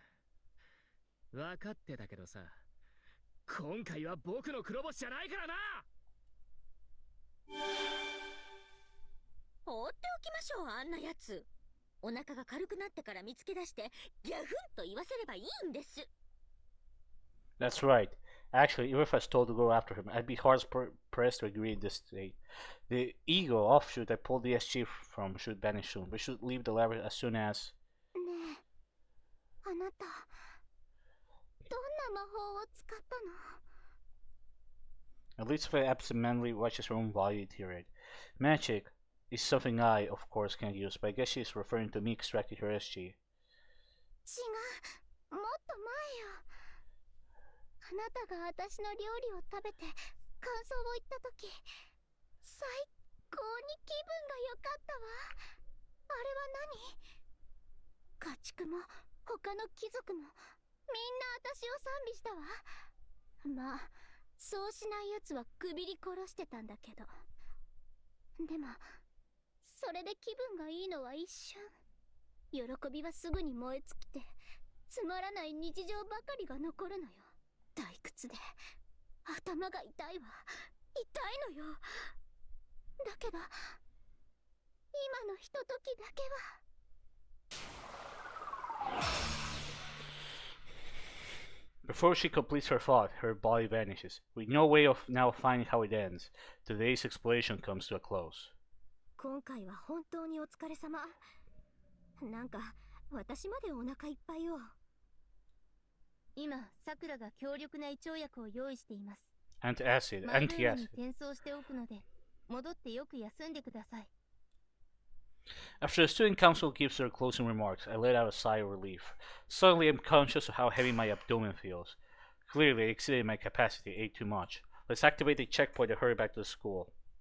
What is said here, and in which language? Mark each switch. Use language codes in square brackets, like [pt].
[ja] 「分かってたけどさ、今回は僕の黒星じゃないからな。」放っておきましょう、あんなやつ。お腹が軽くなってから見つけ出してギャフンと言わせればいいんです。 [en] That's right. Actually, even if I was told to go after him, I'd be hard pressed to agree in this state. The ego offshoot I pulled the SG from should vanish soon. We should leave the labyrinth as soon as... [ja] ねえ、あなた、どんな魔法を使ったの？ [en] At least if I absentmindedly watch his own body deteriorate. Magic. is something I, of course, can't use, but I guess she's referring to me extracting her SG. [ja] 違う、もっと前よ。あなたが私の料理を食べて感想を言った時、最高に気分が良かったわ。あれは何？家畜も他の貴族もみんな私を賛美したわ。まあそうしない奴はくびり殺してたんだけど、でもそれで気分がいいのは一瞬。喜びはすぐに燃え尽きて、つまらない日常ばかりが残るのよ。退屈で頭が痛いわ。痛いのよ。だけど今のひとときだけは。 [en] Before she completes her thought, her body vanishes, with no way of now finding how it ends. Today's exploration comes to a close. [ja] 今回は本当にお疲れ様。なんか私までお腹いっぱいよ。今、さくらが強力な胃腸薬を用意しています。 [en] Antacid, [ja] マイルームに転送しておくので、戻ってよく休んでください。 [en] After the student council gives their closing remarks, I let out a sigh of relief. Suddenly, I'm conscious of how heavy my abdomen feels. Clearly, I exceeded my capacity, ate too much. Let's activate the checkpoint and hurry back to the school.